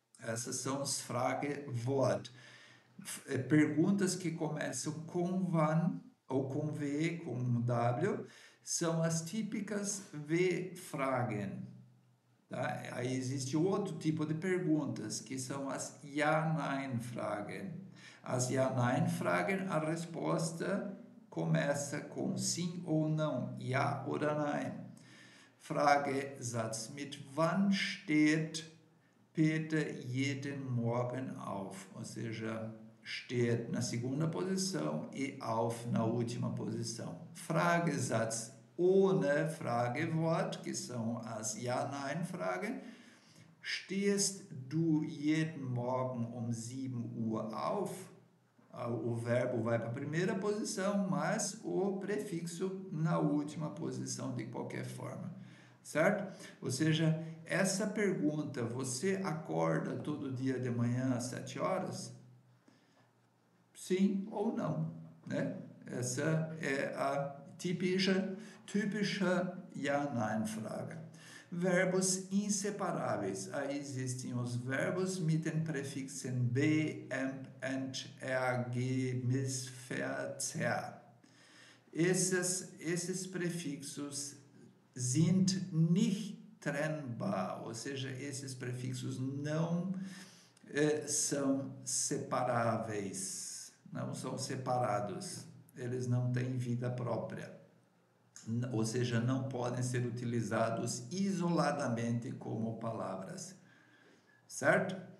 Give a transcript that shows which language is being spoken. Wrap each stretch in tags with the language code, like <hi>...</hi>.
<pt>Essas são os Fragewort. Perguntas que começam com wann ou com W, com W, são as típicas W-Fragen. Tá? Aí existe outro tipo de perguntas, que são as Ja-Nein-Fragen. As Ja-Nein-Fragen, a resposta começa com sim ou não,</pt> <de>ja oder nein. Fragesatz: Mit wann steht Peter jeden Morgen auf?</de> <pt>Ou seja, steht na segunda posição e auf na última posição.</pt> <de>Fragesatz ohne Fragewort,</de> <pt>que são as</pt> <de>Ja-Nein-Fragen. Stehst du jeden Morgen 7 Uhr auf?</de> <pt>O verbo vai para a primeira posição, mas o prefixo na última posição de qualquer forma, certo? Ou seja, essa pergunta, você acorda todo dia de manhã às 7 horas? Sim ou não, né? Essa é a typische Ja-Nein-Frage. Verbos inseparáveis. Aí existem os verbos</pt> <de>mit den Präfixen</de> <pt>be, emp, ent, erg, mis, ver, zer. Esses prefixos</pt> <de>sind nicht trennbar,</de> <pt>ou seja, esses prefixos não são separáveis, não são separados, eles não têm vida própria, ou seja, não podem ser utilizados isoladamente como palavras, certo?</pt>